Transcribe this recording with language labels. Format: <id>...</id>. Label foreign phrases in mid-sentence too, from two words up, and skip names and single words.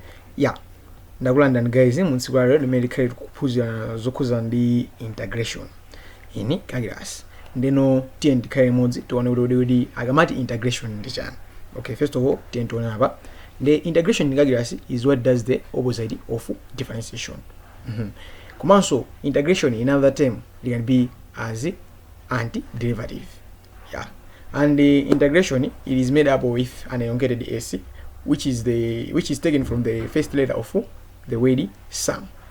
<ny>Yeah, ndakulandani guys munsiku lero limene likhale kuphunzira zokhuza ndi</ny> <en>integration in calculus.</en> <ny>Ndeno tiye ndikhale limodzi tione kuti akamati integration ndi chani.</ny> <en>Okay, first of all</en> <ny>tiye tione apa.</ny> <en>The integration in calculus is what does the opposite of differentiation. Komanso integration in another term can be as antiderivative. Yeah, and the integration it is made up with an elongated s, which is taken from the first letter of the word sum.</en>